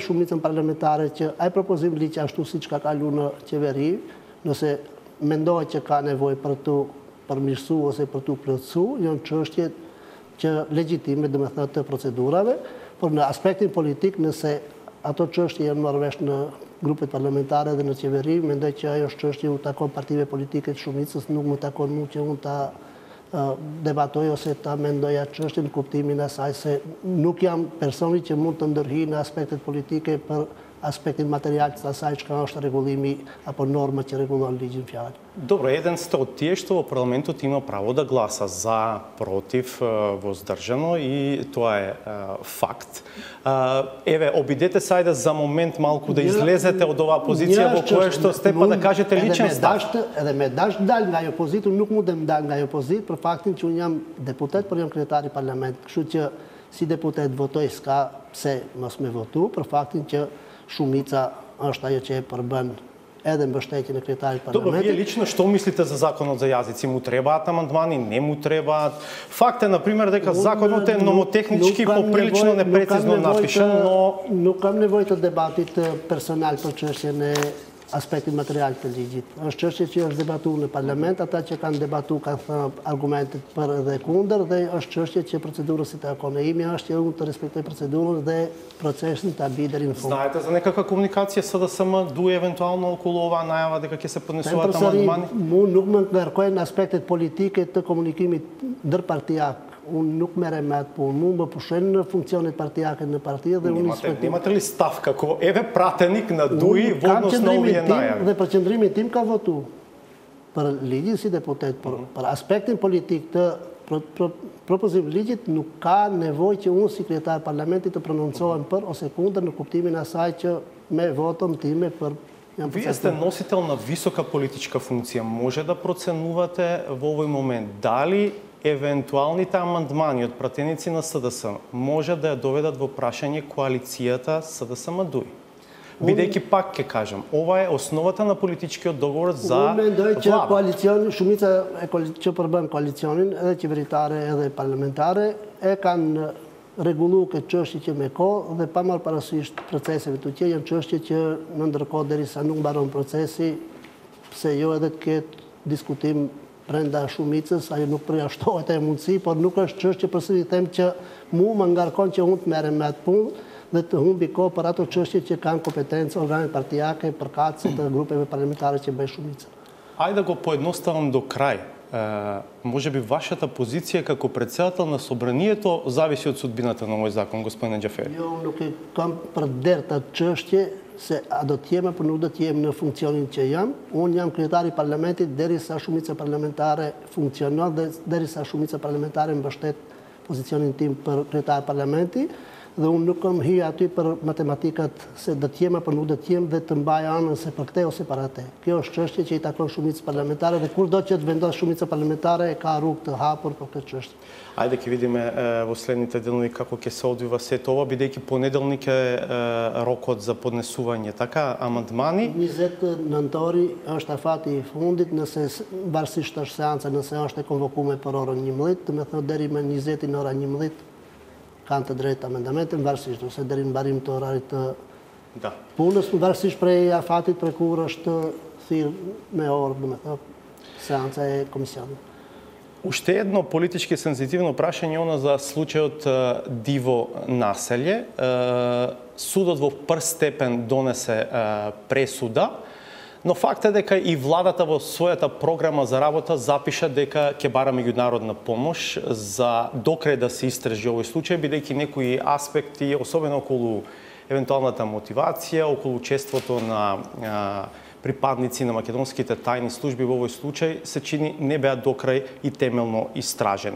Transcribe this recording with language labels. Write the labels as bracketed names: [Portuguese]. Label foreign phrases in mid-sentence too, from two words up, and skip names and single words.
[Albanian] shumicën parlamentare që ai propozim ligj ashtu siç ka kaluar në qeveri, nëse mendohet që ka nevojë për të përmirësuar ose për të plotësuar, janë çështje që legjitime, domethënë të procedurave, por në aspektin politik, nëse ato çështje janë marrë vesh në grupet parlamentare dhe në qeveri, mendoj që ajo është çështje u takon partive politike të shumicës, nuk më takon mua që unë ta debatoj ose ta mendoja çështjen në kuptimin e asaj se nuk jam personi që mund të ndërhyj në aspektet politike për aspektin material të asaj çka është rregullimi apo norma që rregullon ligjin fjalë. [Macedonian] Добро, еден сте од тие што во парламентот има право да гласа за, против, воздржано и тоа е факт. Еве, обидете се ајде за момент малку да излезете од оваа позиција во која што сте па да кажете личен став. [Albanian] Edhe me dash dal nga ajo pozitë, nuk mund të dal nga ajo pozitë për faktin që unë jam deputet, por jam kryetar i parlamentit. Kështu që si deputet votoj s'ka pse mos me votu për faktin që shumica është ajo që e përbën edhe mbështetjen e kryetarit parlamentit. [Macedonian] Добро, вие лично што мислите за законот за јазици? Му требаат амандмани, не му требаат? Факт е, например, дека законот е номотехнички поприлично непрецизно напишан, но... [Albanian] Nuk kam nevojë të debatit personal për çështjen e aspektin material të ligjit. Është çështje që është debatuar në parlament, ata që kanë debatuar kanë thënë argumentet për dhe kundër, dhe është çështje që procedurës si takon e imi është që unë të respektoj procedurën dhe procesin ta bëj deri në fund. [Macedonian] Знаете за некаква комуникација СДСМ дуи евентуално околу оваа најава дека ќе се поднесуваат амандмани? [Albanian] Mu nuk më ngarkojnë aspektet politike të komunikimit ndërpartijak. Unë nuk merrem me atë punë. Mu më pushojnë në funksionet partijake në parti dhe unë [Macedonian] Немате ли став како еве пратеник на ДУИ во однос на овие најави? [Albanian] Dhe për qëndrimin tim ka votu për ligjin si deputet, për aspektin politik të propozim ligjit nuk ka nevojë që unë si kryetar parlamentit të prononcohem për ose kundër në kuptimin asaj që me votën time për [Macedonian] Вие сте носител на висока политичка функција. Може да проценувате во овој момент дали евентуалните амандмани од пратеници на СДСМ може да ја доведат во прашање коалицијата СДСМ-ДУИ? Бидејќи пак ќе кажам, ова е основата на политичкиот договор за влада. [Albanian] Unë mendoj që koalicioni, shumica që përbën koalicionin, edhe qeveritare edhe parlamentare, e kanë rregullu këtë çështje që me kohë dhe pa marrë parasysh proceseve të tjera, janë çështje që në ndërkohë derisa nuk mbaron procesi, pse jo edhe të ketë diskutim brenda shumicës, ajo nuk përjashtohet e mundësi, por nuk është çështje përsëri them që mu më ngarkon që unë të merrem me atë punë dhe të humbi kohë për ato çështje që kanë kompetencë organet partijake, përkatëse të grupeve parlamentare që bëjnë shumica. [Macedonian] Ајде да го поедноставам до крај. Може би вашата позиција како председател на собранието зависи од судбината на овој закон, господине Џафери. [Albanian] Jo, nuk e kam përder të çështje se a do të jem apo nuk do të jem në funksionin që jam. Unë jam kryetari i parlamentit derisa shumica parlamentare funksionon dhe derisa shumica parlamentare mbështet pozicionin tim për kryetar parlamenti. Dhe unë nuk kam hyrë aty për matematikat se do të jem apo nuk do të jem dhe të mbaj anën se për këtë ose për atë. Kjo është çështje që i takon shumicës parlamentare dhe kurdo që të vendos shumica parlamentare ka rrugë të hapur për këtë çështje. [Macedonian] Ајде ќе видиме во следните денови како ќе се одвива сето ова, бидејќи понеделник е рокот за поднесување, така, амандмани. [Albanian] 20 nëntori është afati i fundit, nëse varësisht është seanca, nëse është e konvokuar për orën 11, do të thotë deri më 20 në orën 11 kanë të drejtë amendamente, varësisht ose deri në mbarim të orarit të punës, varësisht prej afatit për kur është thirrë me orë, do të thotë, seanca e komisionit. [Macedonian] Уште едно политички сензитивно прашање она за случајот Диво населје. Судот во прв степен донесе пресуда, но факт е дека и владата во својата програма за работа запиша дека ќе бара меѓународна помош за докрај да се истражи овој случај, бидејќи некои аспекти, особено околу евентуалната мотивација, околу учеството на припадници на македонските тајни служби во овој случај се чини не беа докрај и темелно истражени.